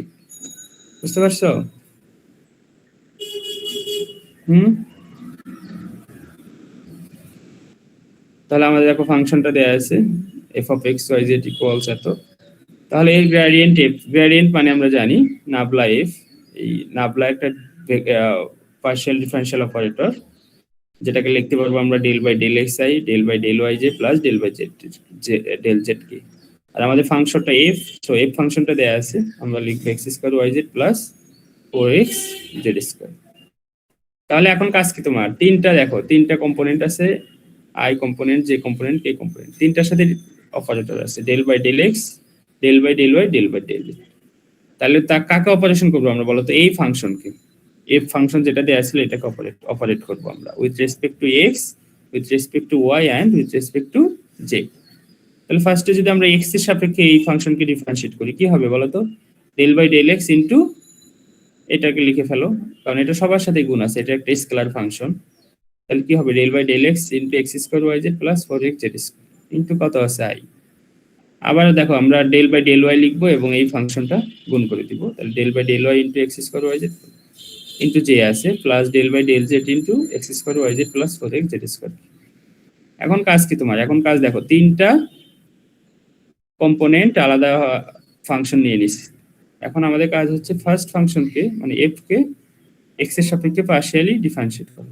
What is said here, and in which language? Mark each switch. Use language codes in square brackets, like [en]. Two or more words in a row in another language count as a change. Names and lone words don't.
[bn] বুঝতে পারছো? তাহলে আমাদের দেখো ফাংশনটা দেয়া আছে f(x, y, z) = এত। তাহলে এর গ্রেডিয়েন্ট f, গ্রেডিয়েন্ট মানে আমরা জানি নাবলা f, এই নাবলা একটা [en] partial differential operator [bn] যেটাকে লিখতে পারবো আমরা del/del(xi), del/del(yj) প্লাস del/del(z)k। আর আমাদের ফাংশনটা f, সো f ফাংশনটা দেয়া আছে, আমরা লিখব x² yz প্লাস 4xz²। তাহলে এখন কাজ কি তোমার, তিনটা দেখো তিনটা কম্পোনেন্ট আছে, i কম্পোনেন্ট, j কম্পোনেন্ট, k কম্পোনেন্ট, তিনটার সাথে অপারেটর আছে del/del(x), del/del(y), del/del(z). তাহলে তা কাকে অপারেশন করব আমরা বলো তো, এই ফাংশনকে, f ফাংশন যেটা দেয়া ছিল এটাকে অপারেট করব আমরা [en] with respect to x, with respect to y and with respect to j. [bn] তাহলে ফার্স্টে যদি আমরা x এর সাপেক্ষে এই ফাংশনকে ডিফারেন্সিয়েট করি কি হবে বলো তো, del/del(x) ইনটু এটাকে লিখে ফেলো, কারণ এটা সবার সাথে গুণ আছে, এটা একটা [en] scalar function. [bn] তাহলে কি হবে del/del(x) ইনটু x² yz প্লাস 4xz² ইনটু কত আছে i। আবার দেখো আমরা del/del(y) লিখবো এবং এই ফাংশনটা গুণ করে দিব, তাহলে del/del(y) ইনটু x² yz ইনটু j আছে প্লাস del/del(z) ইনটু x² yz প্লাস 4xz²। এখন কাজ কি তোমার, এখন কাজ দেখো তিনটা কম্পোনেন্ট আলাদা ফাংশন নিয়ে নিছি। এখন আমাদের কাজ হচ্ছে ফার্স্ট ফাংশনকে মানে f কে x এর সাপেক্ষে পার্শিয়ালি ডিফারেন্সিয়েট করা।